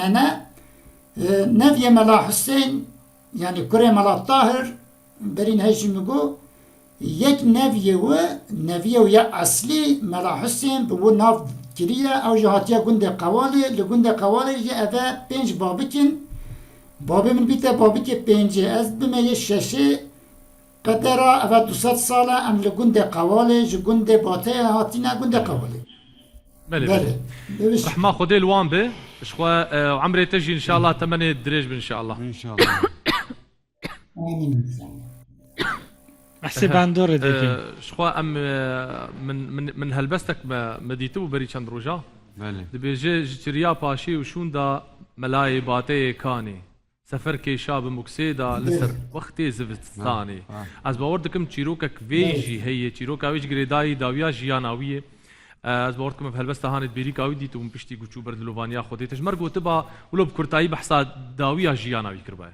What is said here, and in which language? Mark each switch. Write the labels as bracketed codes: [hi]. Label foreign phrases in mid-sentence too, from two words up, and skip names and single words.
[ku] hene nevye mela Hüseyn yani kurê mela Tahir berîn hejî min got yek nevye we nevye ya eslî mela Hüseyn bi wî nav kiriye ew ji hatiye gundê Qewalê li gundê Qewalê jî ev pênc babikin Babê min bîte babikê pêncê ez bimeyê şeşê qedera ev 200 sal e em li gundê Qewalê ji gundê Bateyê hatîne gundê Qewalê ملێ Bele رحما خودê li wan be ji xwe emrê te jî inşallah temenê dirêj bin inşallah İnşallah. Amin. حسێ باندۆڕێ دەکەین ji xwe em min helbestek me dîtibû berî çend roja بله dibêje ji çiriya paşê û şûnda melayê bateyê kanê sefer kêşa bi muksê da li ser wextê zivistanê ez bawer dikim çîrokek vê jî heye çîroka wê ji girêdayî dawiya jiyana wî ye ez bawer dikim ev helbesta hanê bêrîka wî dît û min piştî guçû ber dilovaniya xwedê te ji mer gotiba wilo bi kurtayî behsa dawiya jiyana wî kiribaye